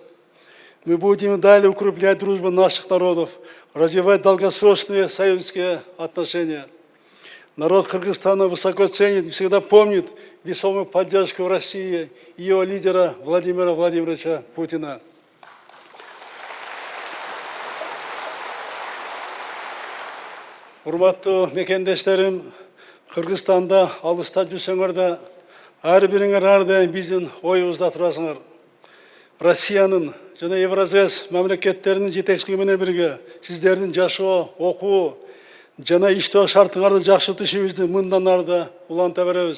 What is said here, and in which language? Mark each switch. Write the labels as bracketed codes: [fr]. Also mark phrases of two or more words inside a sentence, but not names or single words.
[ru] Мы будем далее укреплять дружбу наших народов, развивать долгосрочные союзнические отношения. Народ Кыргызстана высоко ценит и всегда помнит весомую поддержку России и ее лидера Владимира Владимировича Путина. [ky] Урматтуу мекендештерим, Кыргызстанда алыста жүрсөңөр да, ар бириңер ар дайым биздин оюбузда турасыңар. Россиянын жана Евразес мамлекеттеринин жетекчилиги менен бирге сиздердин жашоо, окуу жана иштөө шартыңарды жакшыртуу ишибизди мындан ары да уланта беребиз.